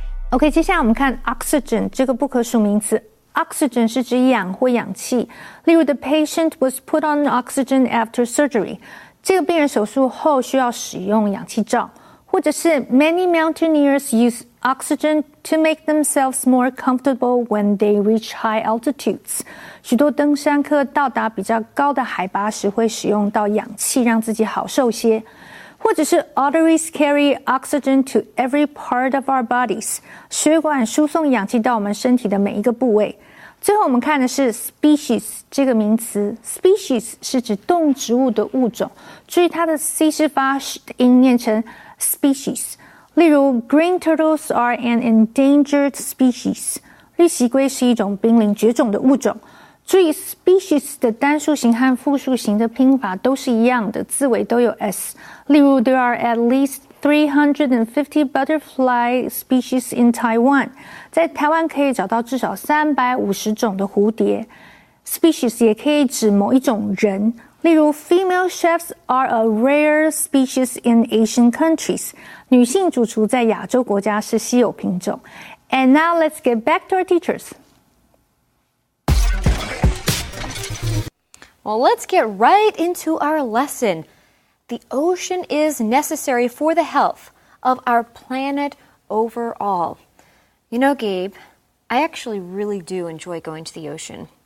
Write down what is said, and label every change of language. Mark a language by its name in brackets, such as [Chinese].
[Chinese] OK， 接下来我们看 oxygen 这个不可数名词。 [English] Oxygen [Chinese] 是指氧或氧气，例如 [English] The patient was put on oxygen after surgery。 [Chinese] 这个病人手术后需要使用氧气罩，或者是 [English] Many mountaineers use oxygen to make themselves more comfortable when they reach high altitudes。 [Chinese] 许多登山客到达比较高的海拔时会使用到氧气，让自己好受些。或者是 [English] Arteries carry oxygen to every part of our bodies。 [Chinese] 血管输送氧气到我们身体的每一个部位。最后我们看的是 species 这个名词 species 是指动植物的物种，注意它的 C 式发音念成 species。例如 [English] Green turtles are an endangered species， [Chinese] 绿蜥龟是一种濒临绝种的物种。注意 species 的单数型和复数型的拼法都是一样的，字尾都有 s。例如 [English] there are at least 350 butterfly species in Taiwan。 [Chinese] 在台湾可以找到至少350种的蝴蝶。 species 也可以指某一种人。例如 [English] female chefs are a rare species in Asian countries。 [Chinese] 女性主厨在亚洲国家是稀有品种。 [English] And now let's get back to our teachers. Well, let's get right into our lesson. The ocean is necessary for the health of our planet overall. You know, Gabe, I actually really do enjoy going to the ocean.